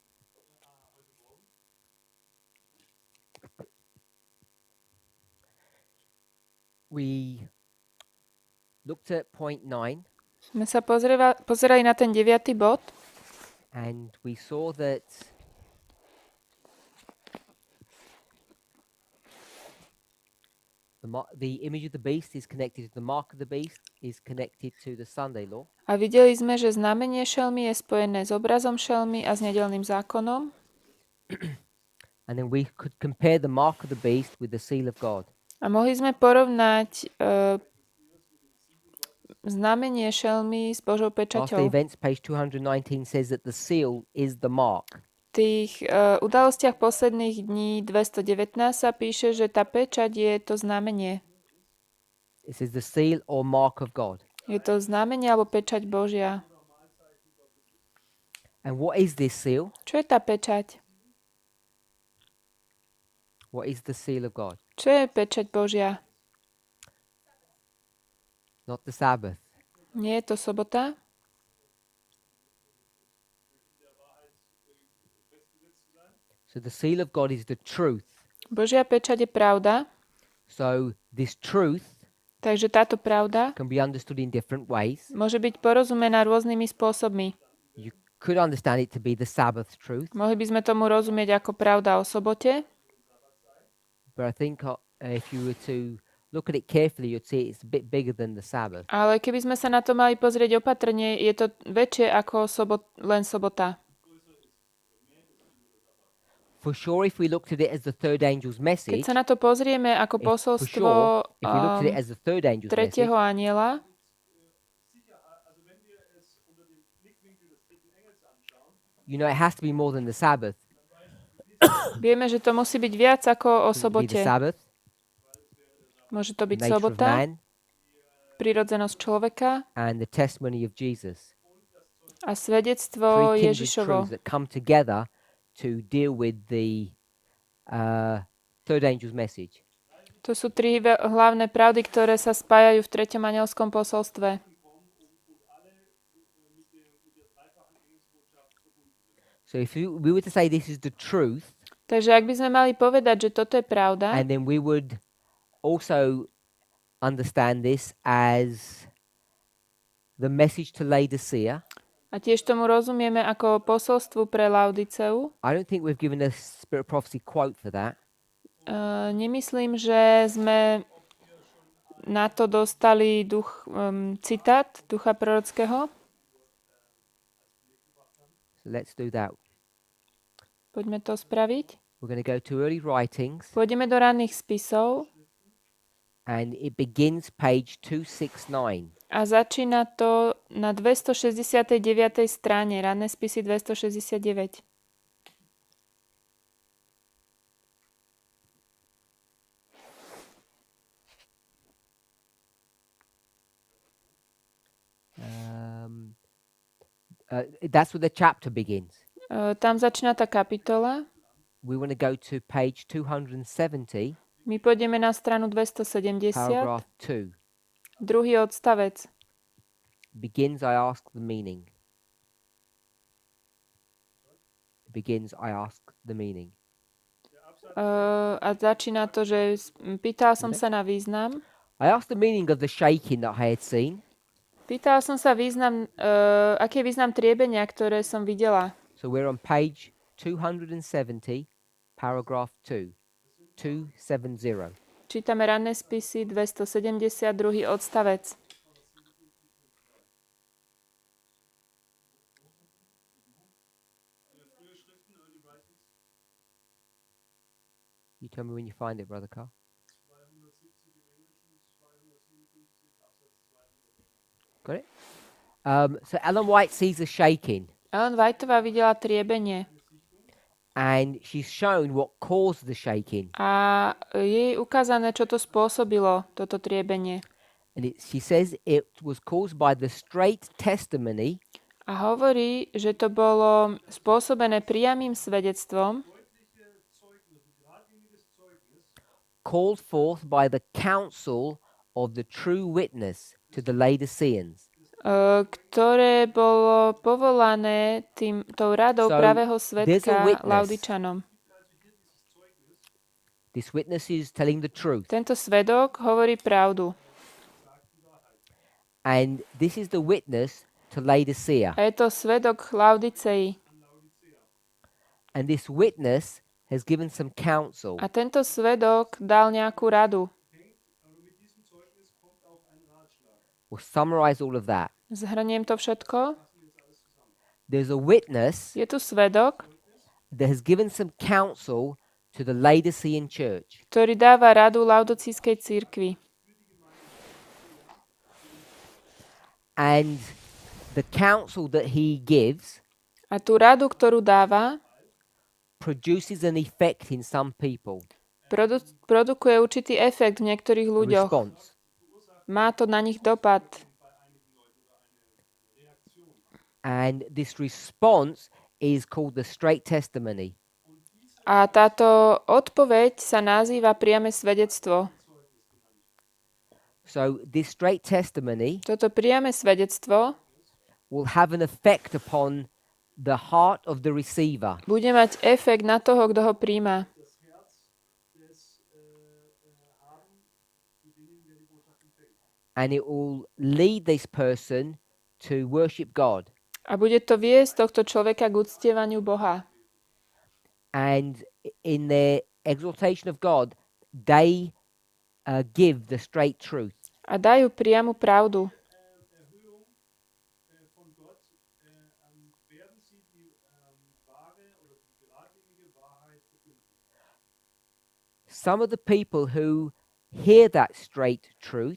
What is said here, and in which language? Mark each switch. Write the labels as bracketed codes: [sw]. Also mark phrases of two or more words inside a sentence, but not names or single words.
[en] we looked at point 9 [sk] sme sa pozerali na ten 9. bod [en] and we saw that the image of the beast is connected to the mark of the beast, is connected to the Sunday law. [sk] a videli sme, že znamenie šelmy je spojené s obrazom šelmy a s nedeľným zákonom. [en] And then we could compare the mark of the beast with the seal of God. [sk] A mohli sme porovnať znamenie šelmy s Božou [en] After [sk] pečaťou. [en] events, page 219 says that the seal is the mark. [sk] V tých udalostiach posledných dní 219 sa píše, že tá pečať je to znamenie. [en] It says the seal or mark of God. [sk] Je to znamenie alebo pečať Božia. [en] And what is this seal? [sk] Čo je tá pečať? [en] What is the seal of God? [sk] Čo je pečať Božia? [en] Not the Sabbath. [sk] Nie je to sobota? [en] So the seal of God is the truth. [sk] Božia pečať je pravda, [en] So this truth [sk] takže táto pravda [en] can be understood in different ways. [sk] môže byť porozumená rôznymi spôsobmi. [en] You could understand it to be the Sabbath truth, [sk] Mohli by sme tomu rozumieť ako pravda o sobote, [en] but I think if you were to look at it carefully, you'd see it's a bit bigger than the Sabbath. [sk] ale keby sme sa na to mali pozrieť opatrne, je to väčšie ako len sobota. [en] For sure, if we looked at it as the third angel's [sk] Keď [en] message, [sk] sa na to pozrieme ako [en] for [sk] posolstvo [en] sure, if we looked at it as the third angel's message, [sk] tretieho aniela, [en] you know, it has to be more than the Sabbath. [sk] vieme, že to musí byť viac ako o [en] It would be [sk] sobote. [en] the Sabbath, [sk] Môže to byť [en] nature of [sk] sobota, [en] man, [sk] prirodzenosť človeka [en] and the testimony of Jesus. [sk] a svedectvo [en] Three kindred [sk] Ježišovo. [en] truths that come together to deal with the third angel's message. [sk] To sú tri hlavné pravdy, ktoré sa spájajú v treťom anielskom posolstve. [en] So if we were to say this is the truth, [sk] Takže ak by sme mali povedať, že toto je pravda, [en] and then we would also understand this as the message to Laodicea, [sk] a tiež tomu rozumieme ako posolstvu pre Laodiceu, [en] I don't think we've given a Spirit of Prophecy quote for that. [sk] nemyslím, že sme na to dostali citát ducha prorockého. [en] So let's do that. [sk] Poďme to spraviť. [en] We're going to go to early writings, [sk] Pôjdeme do ranných spisov [en] and it begins page 269. [sk] a začína to na 269. strane, ranné spisy 269. [en] That's where the chapter begins. [sk] Tam začína tá kapitola. [en] We want to go to page 270, [sk] My pôjdeme na stranu 270, [en] paragraph 2. [sk] druhý odstavec. [en] Begins, I ask the meaning. Begins, I ask the meaning. [sk] A začína to, že pýtal som sa na význam. [en] I asked the meaning of the shaking that I had seen. [sk] Pýtal som sa význam, aký je význam triebenia, ktoré som videla. [en] So we're on page 270, paragraph 2. [sk] 270. Čítame ranné spisy 272. odstavec. [en] You tell me when you find it, Brother Carl. Got it? So Ellen White sees a shaking. [sk] Ellen Whiteová videla triebenie [en] and she's shown what caused the shaking. [sk] a je jej ukázané, čo to spôsobilo, toto triebenie. [en] And she says it was caused by the straight testimony [sk] A hovorí, že to bolo spôsobené priamym svedectvom, [en] called forth by the counsel of the true witness to the Laodiceans. [sk] ktoré bolo povolané tou radou [en] So, [sk] pravého [en] there's a [sk] svedka [en] witness. [sk] Laodičanom. [en] This witness is telling the truth. [sk] Tento svedok hovorí pravdu. [en] And this is the witness to Laodicea. [sk] A je to svedok Laodicei. [en] And this witness has given some counsel. [sk] A tento svedok dal nejakú radu. [en] We'll summarize all of that. [sk] Zhrniem to všetko. [en] There's a witness [sk] Je tu svedok, [en] that has given some counsel to the Laodicean church. [sk] ktorý dáva radu Laodicískej cirkvi. [en] And the counsel that he gives [sk] A tú radu, ktorú dáva, [en] produces an effect in some people. [sk] produkuje určitý efekt v niektorých [en] A [sk] ľuďoch. [en] response. [sk] Má to na nich dopad. [en] And this response is called the straight testimony. [sk] A táto odpoveď sa nazýva priame svedectvo. [en] So this straight testimony [sk] Toto priame svedectvo [en] will have an effect upon the heart of the receiver. [sk] bude mať efekt na toho, kto ho príjma. [en] And it will lead this person to worship God. [sk] A bude to viesť tohto človeka k uctievaniu Boha. [en] And in their exaltation of God, they give the straight truth. [sk] A dajú priamu pravdu. [en] Some of the people who hear that straight truth